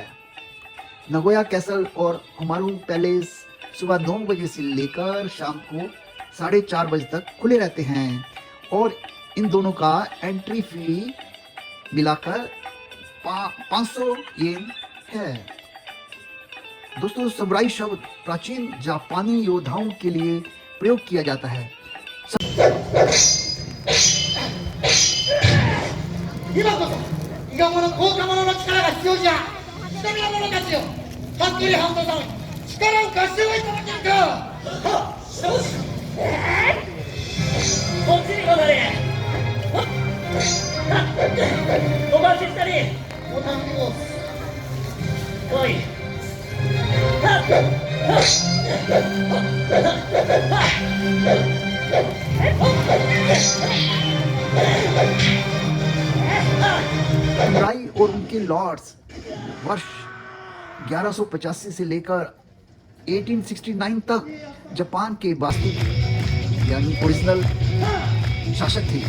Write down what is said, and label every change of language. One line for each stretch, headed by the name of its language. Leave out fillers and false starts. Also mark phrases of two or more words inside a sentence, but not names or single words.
Hindi: नागोया कैसल और हुमारू पैलेस सुबह 9 बजे से लेकर शाम को 4:30 बजे तक खुले रहते हैं और इन दोनों का
English: entry fee
Hindi: मिलाकर 500 येन है। दोस्तों, समुराई शब्द प्राचीन जापानी योद्धाओं के लिए प्रयोग किया जाता है।
Japanese: 今こそ伊賀者高価者の力が必要じゃ。下見の者たちよ、はっきり半島さん、力を貸しておいただけんか。はっ、よし。こっちに戻れ。お待ちしたり。お頼みを。おい。
Hindi: समुराई और उनके लॉर्ड्स वर्ष 1185 से लेकर 1869 तक जापान के वास्तविक यानी ओरिजिनल शासक थे।